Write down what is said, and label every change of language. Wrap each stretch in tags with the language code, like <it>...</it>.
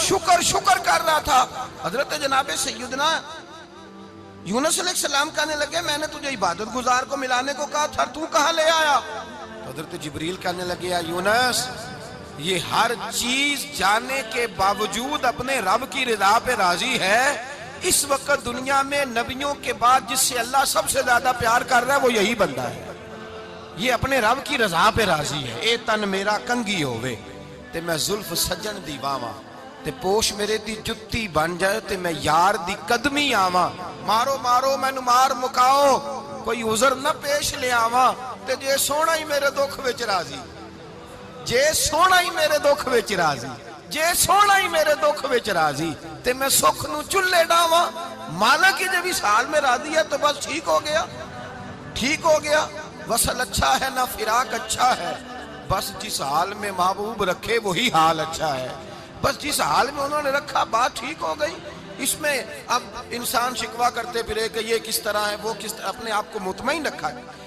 <ur>شکر شکر کر رہا تھا. حضرت جناب سیدنا یونس علیہ السلام کہنے لگے میں نے تجھے عبادت گزار کو ملانے کو کہا تھا، تو کہاں لے آیا؟ حضرت جبریل کہنے لگے یا یونس، یہ ہر چیز جانے کے باوجود اپنے رب کی رضا پہ راضی ہے. اس وقت دنیا میں نبیوں کے بعد جس سے اللہ سب سے زیادہ پیار کر رہا ہے وہ یہی بندہ ہے. یہ اپنے رب کی رضا پہ راضی ہے.</ur> <pa>اے تن میرا کنگی ہووے تے میں زلف سجن دی واواں، تے پوش میرے دی جتی بن جائے تے میں یار دی قدمی آواں. مارو مارو مینو مار مکاؤ، کوئی عذر نہ پیش لے آواں. تے جے سونا ہی میرے دکھ وچ راضی، جے سونا ہی میرے دکھ وچ راضی، جے سونا ہی میرے دکھ وچ راضی تے میں سکھ نو چلے ڈاواں.</pa> <ur>مالک کی جب اس حال میں راضی ہے تو بس ٹھیک ہو گیا، ٹھیک ہو گیا. وصل اچھا ہے نہ فراق اچھا ہے، بس جس حال میں محبوب رکھے وہی حال اچھا ہے. بس جس حال میں انہوں نے رکھا بات ٹھیک ہو گئی. اس میں اب انسان شکوہ کرتے پھرے کہ یہ کس طرح ہے، وہ کس طرح، اپنے آپ کو مطمئن رکھا ہے.</ur>